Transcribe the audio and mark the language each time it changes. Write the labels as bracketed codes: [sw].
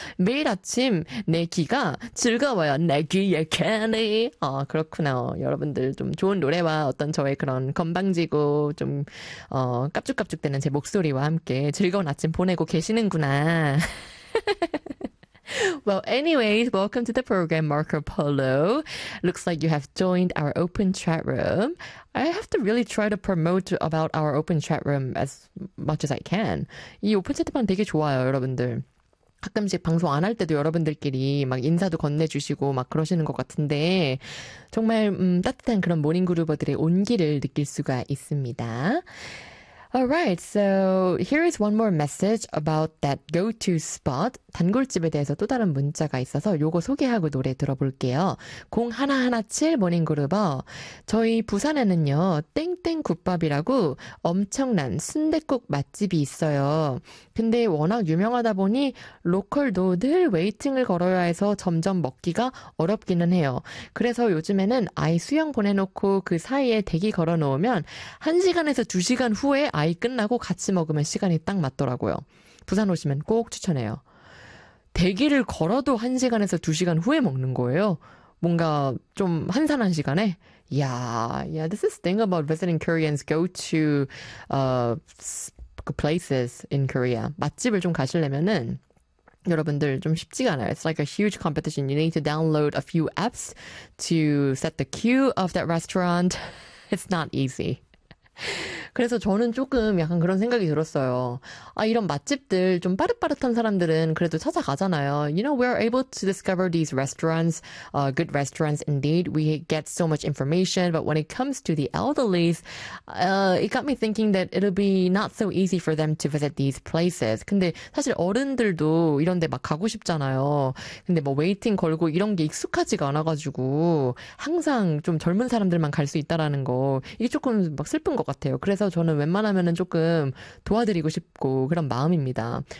[ko] 매일 아침 내 귀가 즐거워요. 내 귀에 캐니 그렇구나. 여러분들 좀 좋은 노래와 어떤 저의 그런 건방지고 좀 깝죽깝죽대는 제 목소리와 함께 즐거운 아침 보내고 계시는구나. [en] Well, anyways, welcome to the program, Marco Polo. Looks like you have joined our open chat room. I have to really try to promote about our open chat room as much as I can. [ko] 이 오픈 채팅방 되게 좋아요, 여러분들. 가끔씩 방송 안 할 때도 여러분들끼리 막 인사도 건네주시고 막 그러시는 것 같은데 정말 따뜻한 그런 모닝 그루버들의 온기를 느낄 수가 있습니다. [en] Alright, so here is one more message about that go-to spot. [ko] 단골집에 대해서 또 다른 문자가 있어서 요거 소개하고 노래 들어볼게요. 0117 모닝그루버, 저희 부산에는요, 땡땡국밥이라고 엄청난 순댓국 맛집이 있어요. 근데 워낙 유명하다 보니 로컬도 늘 웨이팅을 걸어야 해서 점점 먹기가 어렵기는 해요. 그래서 요즘에는 아이 수영 보내놓고 그 사이에 대기 걸어놓으면 1시간에서 2시간 후에 아이 끝나고 같이 먹으면 시간이 딱 맞더라고요. 부산 오시면 꼭 추천해요. 대기를 걸어도 1시간에서 2시간 후에 먹는 거예요? 뭔가 좀 한산한 시간에? [en] Yeah, this is the thing about visiting Koreans go to places in Korea. [ko] 맛집을 좀 가시려면은 여러분들 좀 쉽지가 않아요. [en] It's like a huge competition. You need to download a few apps to set the queue of that restaurant. It's not easy. [ko] 그래서 저는 조금 약간 그런 생각이 들었어요. 아, 이런 맛집들 좀 빠릇빠릇한 사람들은 그래도 찾아가잖아요. [en] You know, we are able to discover these restaurants, good restaurants indeed. We get so much information, but when it comes to the elderly, it got me thinking that it'll be not so easy for them to visit these places. [ko] 근데 사실 어른들도 이런 데 막 가고 싶잖아요. 근데 뭐 웨이팅 걸고 이런 게 익숙하지가 않아가지고 항상 좀 젊은 사람들만 갈 수 있다라는 거 이게 조금 막 슬픈 것 같아요. 것 같아요. 그래서 저는 웬만하면은 조금 도와드리고 싶고 그런 마음입니다.